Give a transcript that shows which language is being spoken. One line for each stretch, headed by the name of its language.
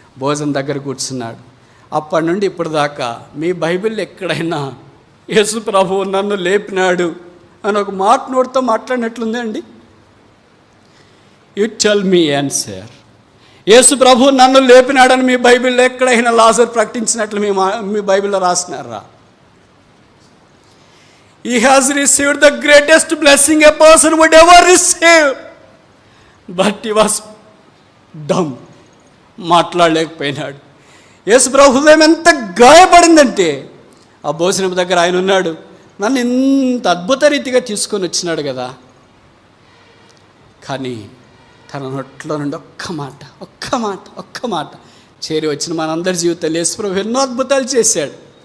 Telugu: భోజనం దగ్గర కూర్చున్నాడు. అప్పటి నుండి ఇప్పుడు దాకా మీ బైబిల్లో ఎక్కడైనా యేసు ప్రభువు నన్ను లేపినాడు అని ఒక మాట నోటితో మాట్లాడినట్లుంది అండి?
English: You tell me answer.
Telugu: యేసు ప్రభు నన్ను లేపినాడని మీ బైబిల్లో ఎక్కడైనా లాజర్ ప్రకటించినట్లు మీ బైబిల్లో రాసినారా?
English: He has received the greatest blessing a person would ever receive, but he was dumb.
Telugu: మాట్లాడలేకపోయినాడు. యేసు ప్రభు హృదయం ఎంత గాయపడిందంటే, ఆ భోజనం దగ్గర ఆయన ఉన్నాడు, నన్ను ఇంత అద్భుత రీతిగా తీసుకొని వచ్చినాడు కదా, కానీ తన నోట్లో నుండి ఒక్క మాట చేరి వచ్చిన మనందరి జీవితాలు యేసు ప్రభు ఎన్నో అద్భుతాలు చేశాడు.